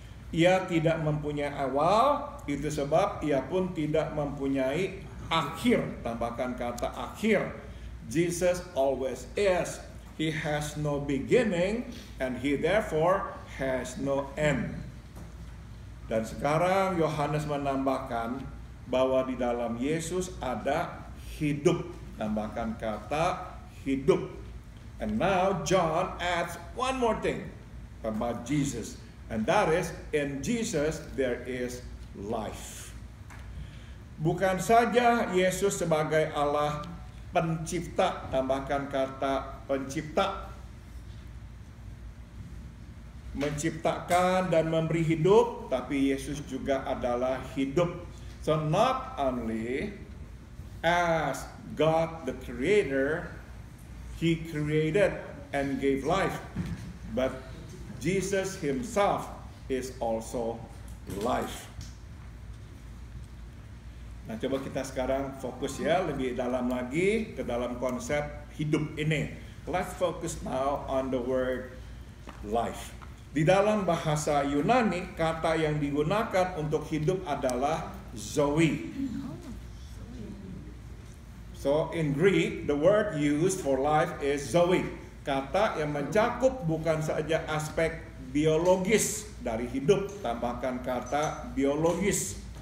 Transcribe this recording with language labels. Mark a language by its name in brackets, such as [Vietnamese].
[Indonesian] Ia tidak mempunyai awal, itu sebab ia pun tidak mempunyai akhir, tambahkan kata akhir. [English] Jesus always is. He has no beginning and he therefore has no end. [Indonesian] Dan sekarang Yohanes menambahkan bahwa di dalam Yesus ada hidup, tambahkan kata hidup. [English] And now John adds one more thing about Jesus, and that is in Jesus there is life. [Indonesian] Bukan saja Yesus sebagai Allah pencipta, tambahkan kata pencipta, menciptakan dan memberi hidup, tapi Yesus juga adalah hidup. [English] So not only as God the Creator, He created and gave life, but Jesus himself is also life. [Indonesian] Nah, coba kita sekarang fokus ya lebih dalam lagi ke dalam konsep hidup ini. [English] Let's focus now on the word life. [Indonesian] Di dalam bahasa Yunani, kata yang digunakan untuk hidup adalah zoe. [English] So in Greek, the word used for life is zoe. [Indonesian] Kata yang mencakup bukan saja aspek biologis dari hidup, tambahkan kata biologis.